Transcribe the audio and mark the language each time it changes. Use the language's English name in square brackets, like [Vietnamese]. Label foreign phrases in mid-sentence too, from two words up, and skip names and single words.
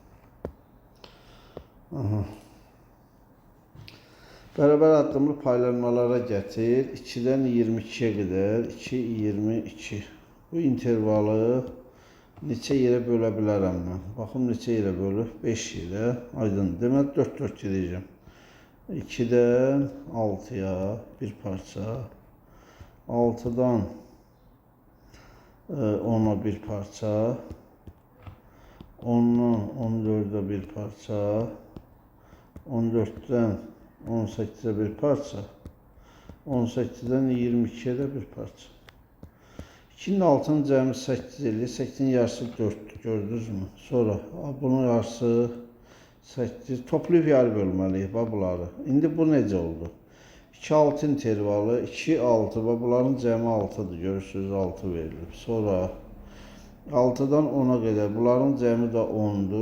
[Azerbaijani] Bərabər addımlı paylanmalara gətir. 2'dən 22'ye qədər 2,22. Bu intervalı neçə yerə bölə bilərəm mən? Baxım neçə yerə bölür? 5 yerə. Aydın. Demək 4 gedəcəm. 2'dən 6'ya bir parça. 6'dan 10'a bir parça. 10'dan 14'e bir parça. 14'ten 18'e bir parça. 18'den 22'ye de bir parça. 2'nin altını cəmi 8 eləyir. 8'in yarısı 4'dür. Gördünüz mü? Sonra bunun yarısı 8. Toplayıb yarı bölməliyik bunları. İndi bu necə oldu? 2-6 intervalı, 2-6 və bunların cəmi 6'dır. Görürsünüz 6 verilib. Sonra 6'dan 10'a qədər bunların cəmi də 10'dur.